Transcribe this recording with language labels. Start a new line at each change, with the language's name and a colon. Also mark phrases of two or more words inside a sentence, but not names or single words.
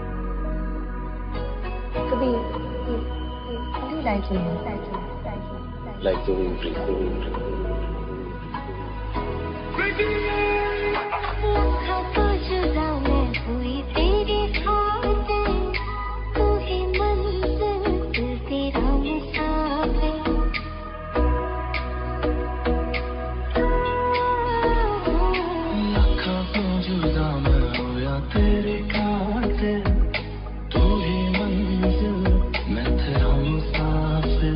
Chinese: कभी 带着你，带着你，带着你，带着你。
English: like the wind breeze.
Hindi: तो जुदा मैं हुई तेरी खातिर, तू ही मंजिल दिल तेरा मुसाफिर। लाखों तो जुदा मैं हुआ तेरी खातिर, तू ही मंजिल मैं तेरा मुसाफिर।